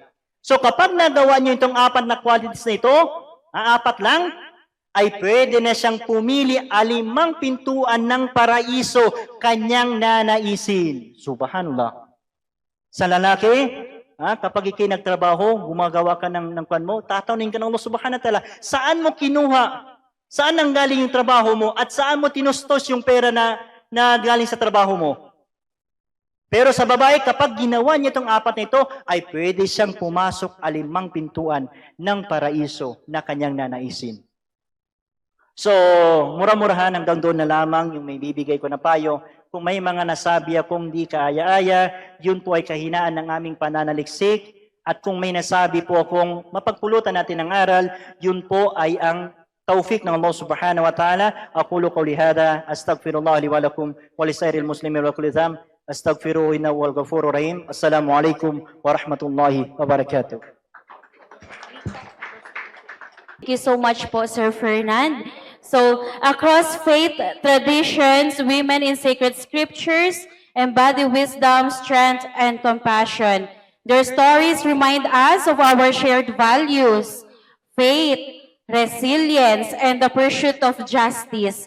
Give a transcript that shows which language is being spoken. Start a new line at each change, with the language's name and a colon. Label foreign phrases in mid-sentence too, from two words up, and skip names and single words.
Filipino: So kapag nagawa niyo itong 4 na qualities na ito, 4 lang, ay pwede na siyang pumili 5 pintuan ng paraiso kanyang nanaisin. Subhanallah. Sa lalaki, kapag ikay nagtrabaho, gumagawa ka ng kwan mo, tatawnin ka ng Allah
Arabic: سبحانه وتعالى,
Filipino: saan mo kinuha? Saan ang galing yung trabaho mo? At saan mo tinustos yung pera na galing sa trabaho mo? Pero sa babae, kapag ginawa niya itong 4 na ito, ay pwede siyang pumasok 5 pintuan ng paraiso na kanyang nanaisin. So, mura-murahan hanggang doon na lamang yung may bibigay ko na payo. Kung may mga nasabi akong di kaaya-aya, yun po ay kahinaan ng aming pananaliksik. At kung may nasabi po akong mapagpulutan natin ng aral, yun po ay ang tawfik ng Allah
Arabic: سبحانه وتعالى. أقول قولي هذا أستغفر الله لي ولكم ولسائر المسلمين وكل ذم. أستغفره إنه هو الغفور الرحيم. السلام عليكم ورحمة الله وبركاته.
English: Thank you so much po, Sir Fernand. So, across faith, traditions, women in sacred scriptures, embody wisdom, strength, and compassion. Their stories remind us of our shared values, faith, resilience, and the pursuit of justice.